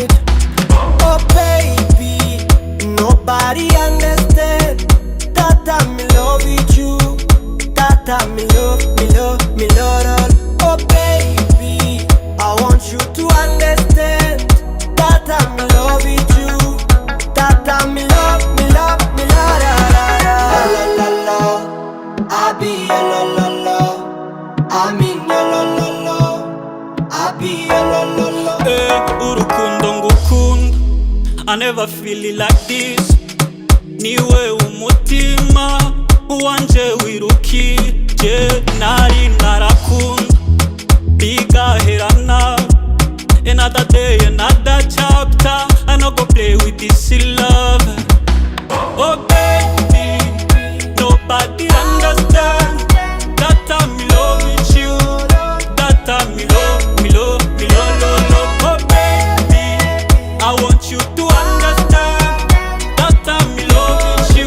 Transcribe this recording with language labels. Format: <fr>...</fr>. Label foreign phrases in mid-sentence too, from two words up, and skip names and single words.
<en>Oh baby, nobody understand that I'm in love with you. That I'm in love, me love. Oh baby, I want you to understand that I'm in love with you. That I'm in love, me love. La la la, I be a la la la. I'm in your la la la. I be a la la la.</en> <rn>Urukundo ngukunda,</rn> <en>I never feel it like this.</en> <rn>Niwe umutima wanje wirukije, nari narakunda bigaherana.</rn> <en>Another day, another chapter, I no go play with this love. Oh baby, nobody understand that I'm in love with you. That I'm in love. Oh baby, I want you to understand that I'm in love with you.</en>